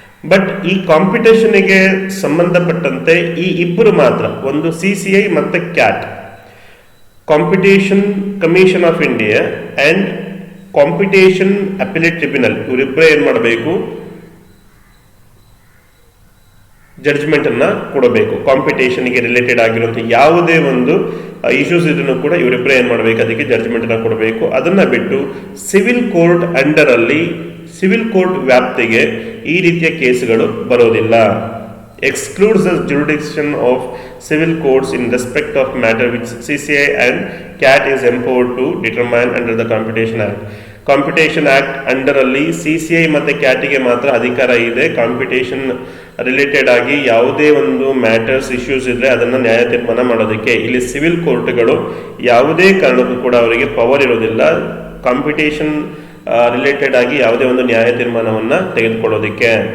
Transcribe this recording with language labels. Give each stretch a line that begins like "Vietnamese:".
Kannada: But ಈ ಕಾಂಪಿಟೇಷನ್ಗೆ ಸಂಬಂಧಪಟ್ಟಂತೆ ಈ ಇಬ್ಬರು ಮಾತ್ರ, ಒಂದು CCI ಮತ್ತು cat, competition commission of India and competition appellate tribunal, ಇವರಿಬ್ಬರೇ ಏನು ಮಾಡಬೇಕು, ಜಡ್ಜ್ಮೆಂಟನ್ನು ಕೊಡಬೇಕು. ಕಾಂಪಿಟೇಷನ್ಗೆ ರಿಲೇಟೆಡ್ ಆಗಿರುವಂಥ ಯಾವುದೇ ಒಂದು ಇಶ್ಯೂಸ್ ಇದನ್ನು ಕೂಡ ಇವರಿಬ್ಬರೇ ಏನು ಮಾಡಬೇಕು, ಅದಕ್ಕೆ ಜಡ್ಜ್ಮೆಂಟನ್ನು ಕೊಡಬೇಕು. ಅದನ್ನು ಬಿಟ್ಟು ಸಿವಿಲ್ ಕೋರ್ಟ್ ಅಂಡರಲ್ಲಿ, ಸಿವಿಲ್ ಕೋರ್ಟ್ ವ್ಯಾಪ್ತಿಗೆ ಈ ರೀತಿಯ ಕೇಸುಗಳು ಬರೋದಿಲ್ಲ.
English: excludes the jurisdiction of civil courts in respect of matter which CCI and CAT is empowered to determine under the Competition Act.
Kannada: Competition act ಅಂಡರಲ್ಲಿ CCI ಮತ್ತು ಕ್ಯಾಟಿಗೆ ಮಾತ್ರ ಅಧಿಕಾರ ಇದೆ. ಕಾಂಪಿಟೇಷನ್ ರಿಲೇಟೆಡ್ ಆಗಿ ಯಾವುದೇ ಒಂದು ಮ್ಯಾಟರ್ಸ್ ಇಶ್ಯೂಸ್ ಇದ್ದರೆ ಅದನ್ನು ನ್ಯಾಯ ತೀರ್ಮಾನ ಮಾಡೋದಕ್ಕೆ. ಇಲ್ಲಿ ಸಿವಿಲ್ ಕೋರ್ಟ್ಗಳು ಯಾವುದೇ ಕಾರಣಕ್ಕೂ ಕೂಡ ಅವರಿಗೆ ಪವರ್ ಇರೋದಿಲ್ಲ ಕಾಂಪಿಟೇಷನ್ ರಿಲೇಟೆಡ್ ಆಗಿ ಯಾವುದೇ ಒಂದು ನ್ಯಾಯ ತೀರ್ಮಾನವನ್ನು ತೆಗೆದುಕೊಳ್ಳೋದಕ್ಕೆ.